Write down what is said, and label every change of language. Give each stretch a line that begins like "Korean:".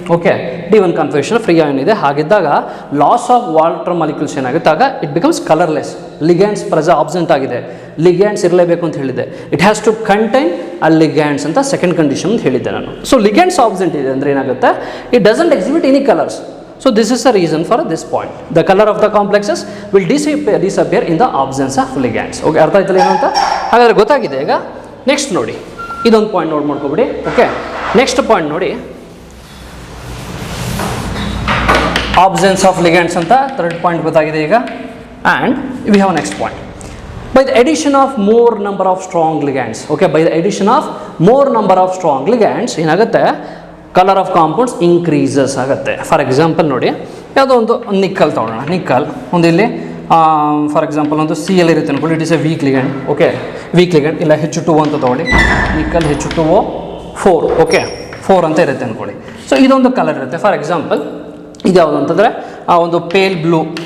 Kannada: Okay, D1 configuration free ion ಇದೆ. ಹಾಗಿದ್ದಾಗ loss of water molecules ಏನಾಗುತ್ತೆ, ಆಗ
English: It becomes colourless.
Kannada: Ligands absent ಆಗಿದೆ. ಲಿಗ್ಯಾಂಡ್ಸ್ ಇರಲೇಬೇಕು ಅಂತ ಹೇಳಿದ್ದೆ.
English: it has to contain a ligands
Kannada: ಅಂತ ಸೆಕೆಂಡ್ ಕಂಡೀಷನ್ ಅಂತ ಹೇಳಿದ್ದೆ ನಾನು. ಸೊ ಲಿಗ್ಯಾಂಡ್ಸ್ ಆಬ್ಸೆಂಟ್ ಇದೆ ಅಂದರೆ ಏನಾಗುತ್ತೆ,
English: It doesn't exhibit any colours. So this is the reason for this point. The color of the complexes will disappear in the absence of ligands.
Kannada: Okay, ಅರ್ಥ ಆಯ್ತಲ್ಲ ಏನು ಅಂತ? ಹಾಗಾದರೆ ಗೊತ್ತಾಗಿದೆ. ಈಗ ನೆಕ್ಸ್ಟ್ ನೋಡಿ, ಇದೊಂದು point note ಮಾಡ್ಕೊಬಿಡಿ. Okay, next point ನೋಡಿ, absence of ligands ಅಂತ ಥರ್ಡ್ ಪಾಯಿಂಟ್ ಗೊತ್ತಾಗಿದೆ ಈಗ.
English: And we have next point. By the addition of more number of strong ligands. Okay, by the addition of more number of strong ligands ಏನಾಗುತ್ತೆ, colour of compounds increases ಆಗುತ್ತೆ.
Kannada: For example ನೋಡಿ, ಯಾವುದೋ ಒಂದು nickel ತೊಗೊಳ್ಳೋಣ. Nickel ಒಂದು ಇಲ್ಲಿ for example ಒಂದು CL ಇರುತ್ತೆ ಅಂದ್ಕೊಳ್ಳಿ.
English: It is a weak ligand.
Kannada: Okay, weak ligand. ಇಲ್ಲ H2O ಅಂತ ತೊಗೊಳ್ಳಿ. Nickel H2O 4. ಓಕೆ, 4 ಅಂತ ಇರುತ್ತೆ ಅಂದ್ಕೊಳ್ಳಿ. ಸೊ ಇದೊಂದು ಕಲರ್ ಇರುತ್ತೆ. ಫಾರ್ ಎಕ್ಸಾಂಪಲ್ ಇದು ಯಾವುದು ಅಂತಂದರೆ ಒಂದು ಪೇಲ್ ಬ್ಲೂ.